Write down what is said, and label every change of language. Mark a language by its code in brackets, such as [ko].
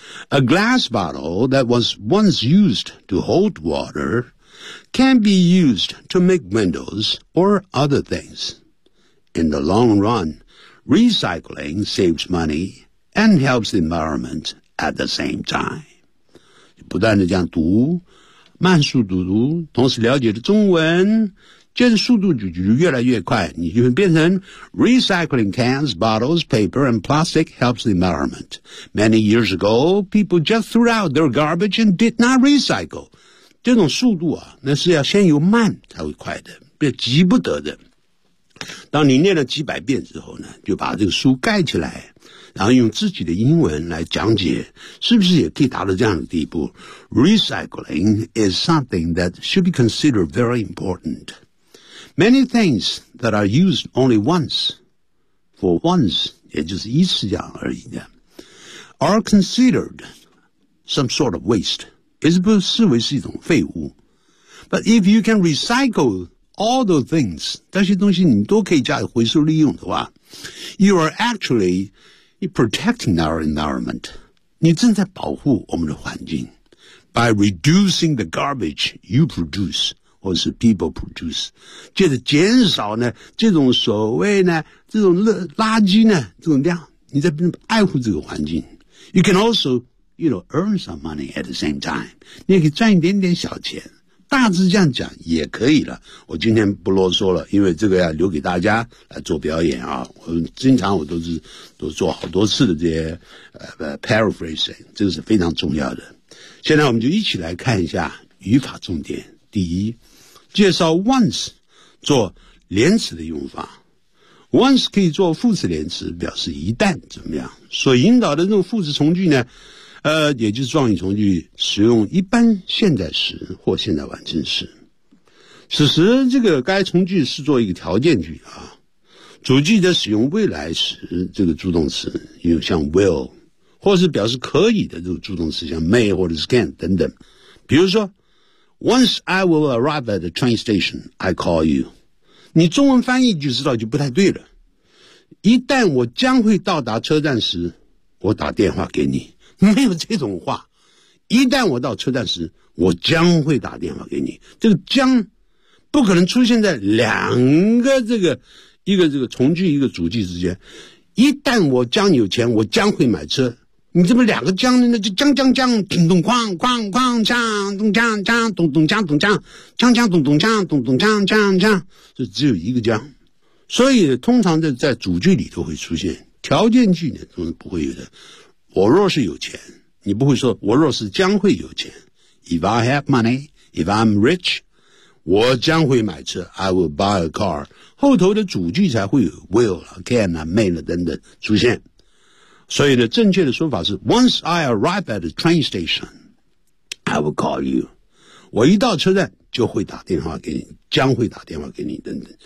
[en] A glass bottle that was once used to hold water can be used to make windows or other things. In the long run, recycling saves money and helps the environment at the same time. [zh] 不断地这样读，慢速读，同时了解的中文，这速度就越来越快，你就会变成 [en] Recycling cans, bottles, paper and plastic helps the environment. Many years ago, people just threw out their garbage and did not recycle. [zh] 这种速度啊，那是要先由慢才会快的，别急不得的。当你念了几百遍之后呢，就把这个书盖起来，然后用自己的英文来讲解，是不是也可以达到这样的地步？ [en] Recycling is something that should be considered very important. Many things that are used only once, for once, [zh] 也就是一次这样而已的， [en] are considered some sort of waste. [zh] 也是不视为是一种废物。 [en] But if you can recycle all those things, [zh] 这些东西你都可以加以回收利用的话， [en] you are actually... protecting our environment. [zh] 你正在保护我们的环境 [en] by reducing the garbage you produce, [zh] 或是 [en] people produce, [zh] 接着减少呢这种所谓呢这种垃圾呢这种量，你在爱护这个环境。 [en] You can also, you know, earn some money at the same time. [zh] 你也可以赚一点点小钱，大致这样讲也可以了。我今天不啰嗦了，因为这个要留给大家来做表演啊。我经常我都做好多次的这些paraphrasing, 这个是非常重要的。现在我们就一起来看一下语法重点。第一，介绍 once 做连词的用法。 once 可以做副词连词，表示一旦怎么样。所引导的这种副词从句呢，也就是状语从句，使用一般现在时或现在完成时。此时这个该从句是做一个条件句啊，主句则使用未来时这个助动词，有像 will 或是表示可以的这个助动词，像 may 或者 can 等等。 [en] 比如说 Once I will arrive at the train station, I call you. [zh] 你中文翻译就知道就不太对了，一旦我将会到达车站时，我打电话给你。没有这种话，一旦我到车站时，我将会打电话给你。这个将不可能出现在两个这个一个这个从句一个主句之间。一旦我将有钱，我将会买车。你这么两个将呢，那就将将将咚咚哐哐哐锵咚锵锵咚咚锵咚锵锵锵咚咚锵咚咚锵锵锵，就只有一个将。所以通常在主句里头会出现，条件句呢都是不会有的。我若是有钱，你不会说我若是将会有钱。 [en] If I have money, if I'm rich, [zh] 我将会买车。 [en] I will buy a car. [zh] 后头的主句才会有 will, can, may 等等出现。所以呢，正确的说法是 [en] Once I arrive at the train station, I will call you. [zh] 我一到车站就会打电话给你，将会打电话给你等等。